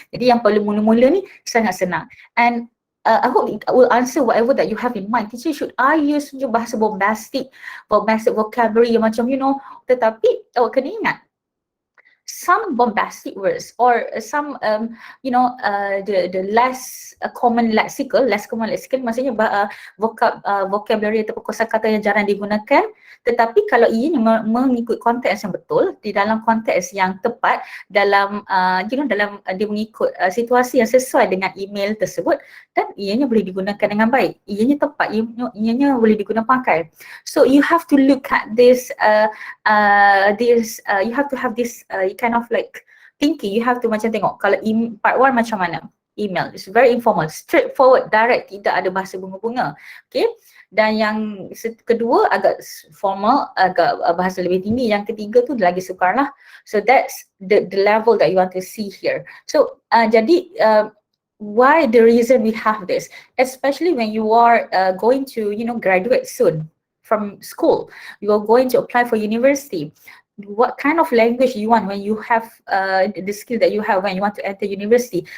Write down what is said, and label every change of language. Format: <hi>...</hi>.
<ms>Jadi yang perlu mula-mula ni sangat senang.</ms> <en>And I hope it will answer whatever that you have in mind. Teacher, should I use bahasa bombastic vocabulary yang macam</en> <ms>tetapi awak kena ingat,</ms> <en>some bombastic words or some the less common lexical maksudnya</en> <ms>vocabulary atau kosakata yang jarang digunakan, tetapi kalau ianya mengikut konteks yang betul, di dalam konteks yang tepat, dalam dalam dia mengikut situasi yang sesuai dengan email tersebut, dan ianya boleh digunakan dengan baik, ianya tepat, ianya boleh digunakan pakai.</ms> <en>So you have to look at this you have to have this kind of like thinking. You have to</en> <ms>macam tengok kalau</ms> <en>part 1 macam mana email, it's very informal, straightforward, direct,</en> <ms>tidak ada bahasa bunga-bunga. Okay, dan yang kedua agak formal, agak bahasa lebih tinggi. Yang ketiga tu lagi sukar lah.</ms> <en>So that's the level that you want to see here. So jadi why the reason we have this, especially when you are going to graduate soon from school, you are going to apply for university. what kind of language you want when you have the skill that you have when you want to enter university.</en>